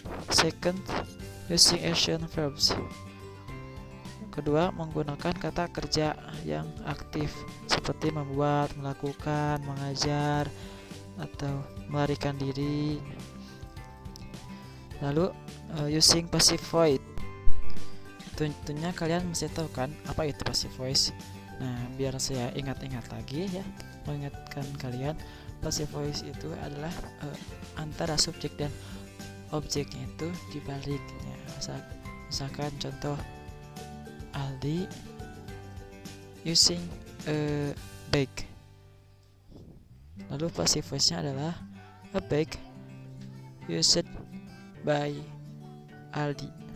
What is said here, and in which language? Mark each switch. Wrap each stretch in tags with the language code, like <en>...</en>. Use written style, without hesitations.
<en>Second, using action verbs.</en> <id>Kedua, menggunakan kata kerja yang aktif seperti membuat, melakukan, mengajar, atau melarikan diri. Lalu</id> <en>using passive voice.</en> <id>Tentunya kalian mesti tahu kan apa itu passive voice. Nah, biar saya ingat-ingat lagi ya, mengingatkan kalian, passive voice itu adalah antara subjek dan objeknya itu dibaliknya. Misalkan contoh</id> <en>Aldi using a bag,</en> <id>lalu passive voice-nya adalah</id> <en>a bag used by Aldi.</en>